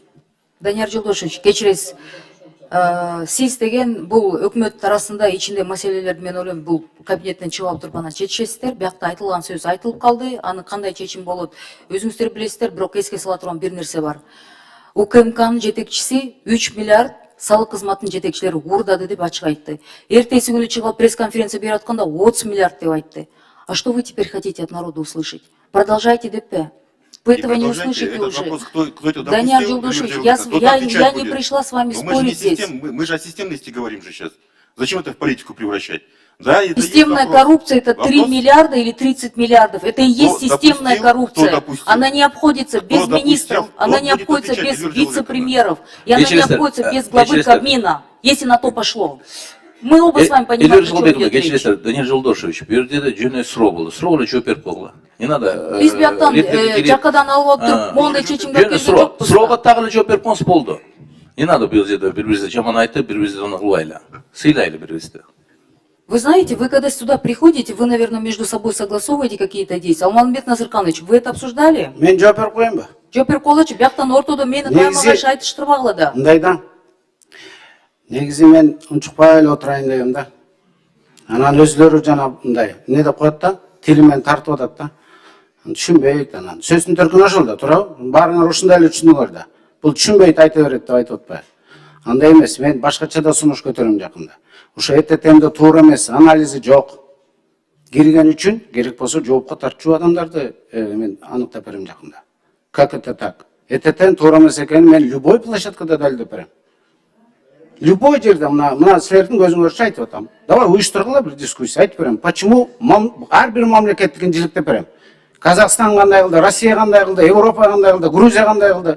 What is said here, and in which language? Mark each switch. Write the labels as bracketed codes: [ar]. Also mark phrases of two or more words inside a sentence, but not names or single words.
[ky] Данияр Жолдошевич, кечириз. Сиз деген бул өкмөт арасында ичинде маселелерди мен ойлойм бул кабинеттен чыгып алып туруп анан чечишесиздер. Биякта айтылган сөз айтылып калды. Аны кандай чечим болот өзүңүздөр билесиздер, бирок эске сала турган бир нерсе бар. УКМКнын жетекчиси 3 миллиард салык кызматынын жетекчилери уурдады деп ачык айтты. Эртеси күнү чыгып пресс-конференция берип атканда 30 миллиард деп айтты. [ru] А что вы теперь хотите от народа услышать? Продолжайте деппе. Вы этого не услышите уже. Данияр Жолдошевич, я не пришла с вами спорить здесь. Мы же о системности говорим же сейчас. Зачем это в политику превращать? Да, это системная коррупция — это 3 миллиарда или 30 миллиардов. Это и есть системная коррупция. Она не обходится без министров, она не обходится без вице-премьеров, и она не обходится без главы Кабмина, если на то пошло. Мы оба с вами понимаем, о чем идет речь. [ky] Даниил Жолдошевич, бул жерде жөнөкөй суроо болду. Суроого жооп берип койгула. [ru] Не надо. [ky] Биз бияктан жакадан алып туруп, моундай чечимге келген жокпуз. Суроого так эле жооп берип коюңуз болду. [ru] Не надо [ky] бул жерде бири-бирибизди жаман айтып, бири-бирибизди аны кылбайлы. Сыйлайлы бири-бирибизди. [ru] Вы знаете, вы когда сюда приходите, вы, наверное, между собой согласовываете какие-то действия. Алмамбет Назырканович, вы это обсуждали? [ky] Мен жооп берип коеюнбу? Жооп берип койгулачы, бияктан ортодо мени каймагаш айтыштырбагыла да. Мындай да. Негизи мен унчукпай эле отурайын дегем да. Анан өзлөрү жана мындай эмне деп коет да, тилимен тартып атат да. Түшүнбөйт анан. Сөздүн төркүнү ошол да, туурабы? Баарыңар ушундай эле түшүндүңөр да. Бул түшүнбөйт айта берет деп айтып атпайбы? Андай эмес, мен башкача да сунуш көтөрөм жакында. Ошо ЭТТмди туура эмес, анализи жок. Кирген үчүн керек болсо жоопко тартчу адамдарды мен аныктап берем жакында. [ru] Как это так? [ky] ЭТТн туура эмес экенин мен любой площадкада далилдеп берем. Любой жерде мына силердин көзүңөрчө айтып атам. Давай уюштургула бир дискуссия айтып берем. Почему ар бир мамлекетти кинчиликтеп берем? Казакстан кандай кылды, Россия кандай кылды, Европа кандай кылды, Грузия кандай кылды?